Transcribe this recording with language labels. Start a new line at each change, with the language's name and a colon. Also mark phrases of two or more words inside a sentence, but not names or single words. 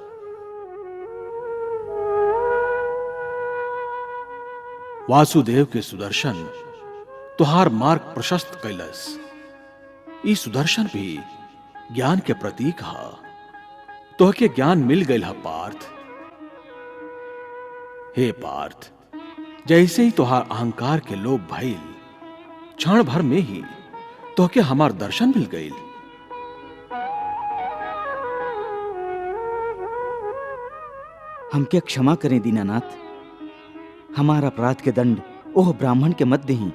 Bhojpuri: वासुदेव के सुदर्शन तुहार मार्ग प्रशस्त कैलस। ई सुदर्शन भी ज्ञान के प्रतीक है। तोहके ज्ञान मिल गई है पार्थ। हे पार्थ, जैसे ही तुहार अहंकार के लोभ भइल, क्षण भर में ही तोहके हमार दर्शन मिल गई। हमके क्षमा करें दीनानाथ। हमारा अपराध के दंड ओह ब्राह्मण के मत दही।